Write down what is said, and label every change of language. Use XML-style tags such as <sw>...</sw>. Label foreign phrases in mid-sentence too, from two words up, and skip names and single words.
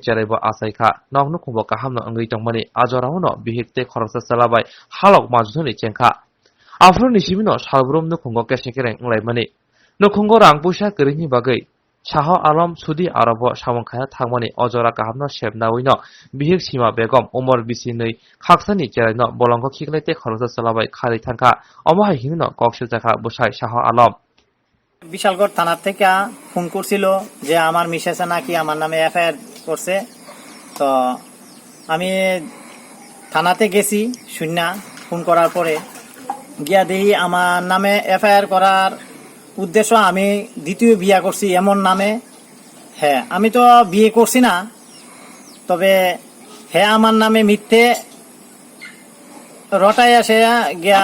<trp>cheraibo asaikha nokno khumbo kahamno angui tongmani ajoramono bihikte khoroksa chalabai halok majthuni chengkha Afroni simino salbrum nukhungo kesekereng nglaimani nukhungo rang puisa kwrwini bagui Saha Alam Sudi Arabo Samongkhaya Thangmani Ojora Kahamno Sebnawino Bihik Sima Begum Umar Bisinui Khaksani Cheraino Bolongko Khiklaite Khoroksa Chalabai Khari Thangkha Omohai Hingno Koksiljakha Bwsai Saha Alam</trp> <bn>বিশালগড় থানা থেকে ফোন করছিল যে আমার মিসেসে নাকি আমার নামে FIR করছে তো আমি থানাতে গেছি শূন্য ফোন করার পরে গিয়া দেখি আমার নামে FIR করার উদ্দেশ্য আমি দ্বিতীয় বিয়ে করছি এমন নামে হ্যাঁ আমি তো বিয়ে করছি না তবে হ্যাঁ আমার নামে মিথ্যে রটায় আসে গিয়া</bn>